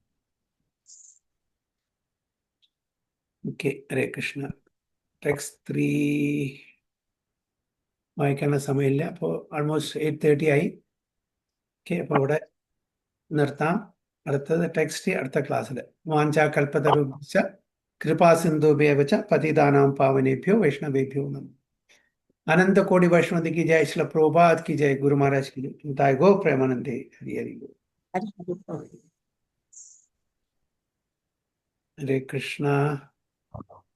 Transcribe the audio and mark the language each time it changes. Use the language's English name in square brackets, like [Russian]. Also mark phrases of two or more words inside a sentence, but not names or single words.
[Malayalam] ഓക്കെ, ഹരേ കൃഷ്ണ. ടെക്സ്റ്റ് 3 വായിക്കാനുള്ള സമയമില്ല. അപ്പോൾ ആൾമോസ്റ്റ് 8:30 ആയി. ഓക്കെ, അപ്പോൾ ഇവിടെ നിർത്താം. അടുത്തത് ടെക്സ്റ്റ് അടുത്ത ക്ലാസ്സിൽ. [Sanskrit] वाञ्छा कल्पतरुभ्यश्च कृपा सिन्धुभ्यवच पतितानां पावनेभ्यो वैष्णवेभ्यो नमः. [Hindi] अनंत कोटि वैष्णव की जय, श्रील प्रभुपाद की जय, गुरु महाराज की जय, गो प्रेमानंदे, हरि हरि बोल। हरे कृष्णा।